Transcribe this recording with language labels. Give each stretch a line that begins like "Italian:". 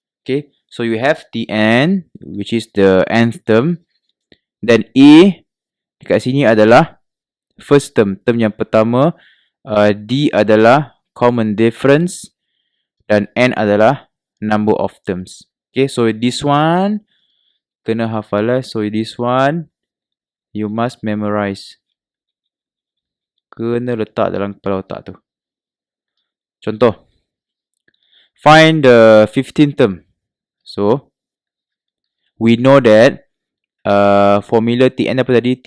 English: Okay, so you have Tn, which is the nth term.
Malay: Then A dekat sini adalah first term, term yang pertama. D adalah common difference. Dan N adalah number of terms. Okay,
English: so this one
Malay: kena hafal lah.
English: So this one you must memorize.
Malay: Kena letak dalam kepala otak tu. Contoh,
English: find the 15th term. So, we know that formula Tn
Malay: apa tadi?